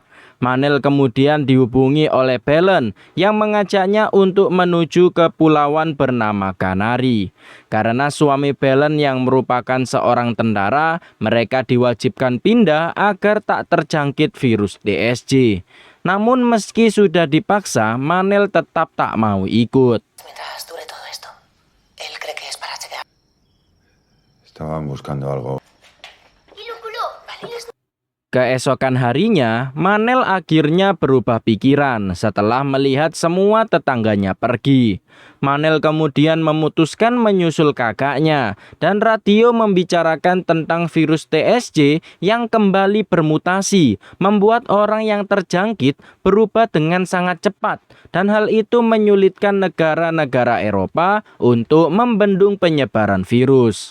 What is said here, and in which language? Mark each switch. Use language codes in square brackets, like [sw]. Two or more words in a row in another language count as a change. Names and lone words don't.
[id] Manel kemudian dihubungi oleh Belen yang mengajaknya untuk menuju ke pulauan bernama Canary. Karena suami Belen yang merupakan seorang tentara, mereka diwajibkan pindah agar tak terjangkit virus TSJ. Namun meski sudah dipaksa, Manel tetap tak mau ikut. [es] Estaban buscando algo. [id] Keesokan harinya, Manel akhirnya berubah pikiran setelah melihat semua tetangganya pergi. Manel kemudian memutuskan menyusul kakaknya dan radio membicarakan tentang virus TSJ yang kembali bermutasi, membuat orang yang terjangkit berubah dengan sangat cepat dan hal itu menyulitkan negara-negara Eropa untuk membendung penyebaran virus.